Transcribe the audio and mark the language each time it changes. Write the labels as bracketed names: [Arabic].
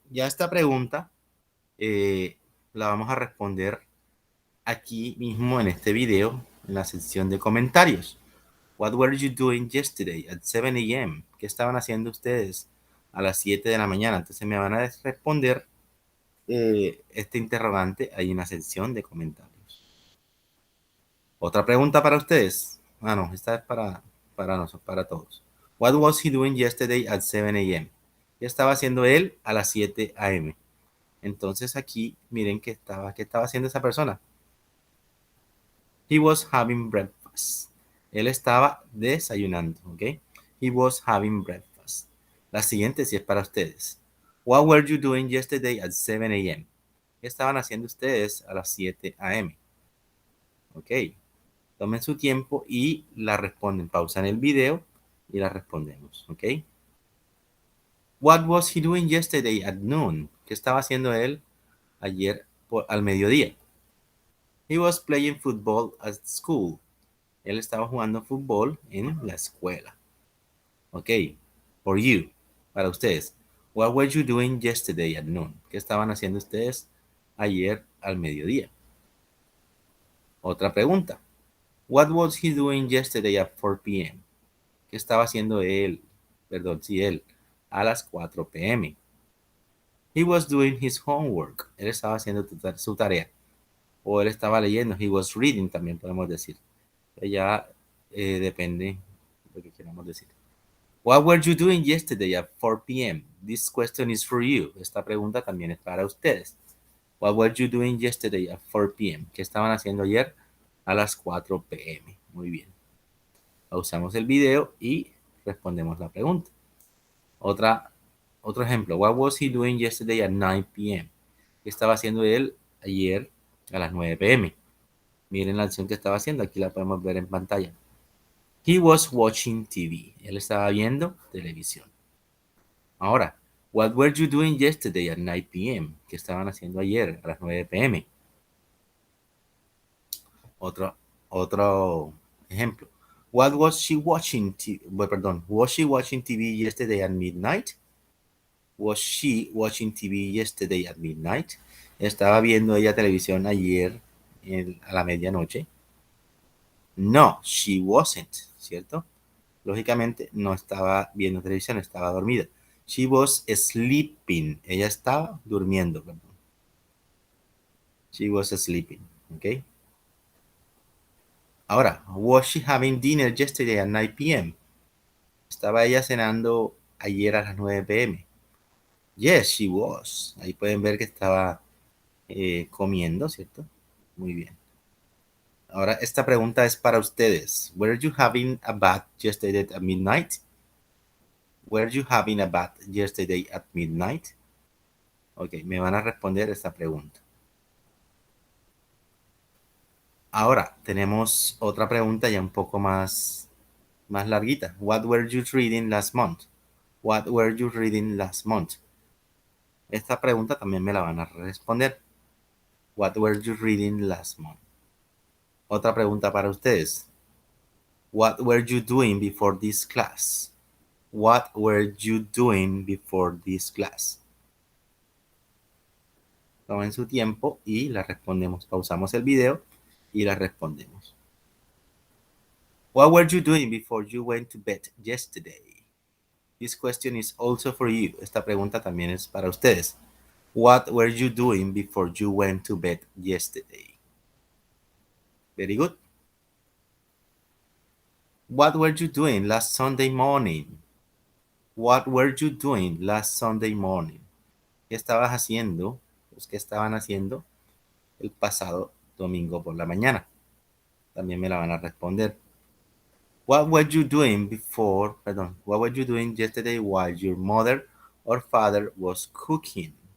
[Spanish] Ya esta pregunta la vamos a responder aquí mismo en este video, en la sección de comentarios. [English] What were you doing yesterday at 7 a.m.? [Spanish] ¿Qué estaban haciendo ustedes a las 7 de la mañana? Entonces me van a responder este interrogante ahí en la sección de comentarios. Otra pregunta para ustedes. Ah, no, esta es para todos. [English] What was he doing yesterday at 7 a.m.? [Spanish] ¿Qué estaba haciendo él a las 7 a.m.? Entonces aquí miren qué estaba haciendo esa persona. [English] He was having breakfast. [Spanish] Él estaba desayunando, ¿ok? [English] He was having breakfast. [Spanish] La siguiente sí es para ustedes. [English] What were you doing yesterday at 7 a.m.? [Spanish] ¿Qué estaban haciendo ustedes a las 7 a.m.? Ok. Tomen su tiempo y la responden. Pausan el video y la respondemos, ¿ok? [English] What was he doing yesterday at noon? [Spanish] ¿Qué estaba haciendo él ayer al mediodía? [English] He was playing football at school. [Spanish] Él estaba jugando fútbol en la escuela. [English] Ok. For you. [Spanish] Para ustedes. [English] What were you doing yesterday at noon? [Spanish] ¿Qué estaban haciendo ustedes ayer al mediodía? Otra pregunta. [English] What was he doing yesterday at 4 p.m.? [Spanish] ¿Qué estaba haciendo él? Perdón, sí, él. A las 4 p.m. [English] He was doing his homework. [Spanish] Él estaba haciendo su tarea. O él estaba leyendo. [English] He was reading [Spanish] también podemos decir. Ya depende de lo que queramos decir. [English] What were you doing yesterday at 4 p.m.? This question is for you. [Spanish] Esta pregunta también es para ustedes. [English] What were you doing yesterday at 4 p.m.? [Spanish] ¿Qué estaban haciendo ayer a las 4 p.m.? Muy bien. Pausamos el video y respondemos la pregunta. Otro ejemplo. [English] What was he doing yesterday at 9 p.m.? [Spanish] ¿Qué estaba haciendo él ayer a las 9 p.m.? Miren la acción que estaba haciendo. Aquí la podemos ver en pantalla. [English] He was watching TV. [Spanish] Él estaba viendo televisión. [English] Ahora, what were you doing yesterday at 9 p.m.? [Spanish] ¿Qué estaban haciendo ayer a las 9 p.m.? Otro ejemplo. [English] What was she watching? Was she watching TV yesterday at midnight? Was she watching TV yesterday at midnight? [Spanish] ¿Estaba viendo ella televisión ayer a la medianoche? [English] No, she wasn't, [Spanish] ¿cierto? Lógicamente no estaba viendo televisión, estaba dormida. [English] She was sleeping. [Spanish] Ella estaba durmiendo, perdón. [English] She was sleeping, ¿ok? Ahora, was she having dinner yesterday at 9 p.m.? [Spanish] ¿Estaba ella cenando ayer a las 9 p.m.? [English] Yes, she was. [Spanish] Ahí pueden ver que estaba comiendo, ¿cierto? Muy bien. Ahora esta pregunta es para ustedes. [English] Were you having a bath yesterday at midnight? Were you having a bath yesterday at midnight? [Spanish] Ok, me van a responder esta pregunta. Ahora tenemos otra pregunta ya un poco más larguita. [English] What were you reading last month? What were you reading last month? [Spanish] Esta pregunta también me la van a responder. [English] What were you reading last month? [Spanish] Otra pregunta para ustedes. [English] What were you doing before this class? What were you doing before this class? [Spanish] Tomen su tiempo y la respondemos. Pausamos el video y la respondemos. [English] What were you doing before you went to bed yesterday? This question is also for you. [Spanish] Esta pregunta también es para ustedes. [English] What were you doing before you went to bed yesterday? Very good. What were you doing last Sunday morning? What were you doing last Sunday morning? [Spanish] ¿Qué estabas haciendo? Pues, ¿qué estaban haciendo el pasado domingo por la mañana? También me la van a responder. [English] What were you doing what were you doing yesterday while your mother or father was cooking?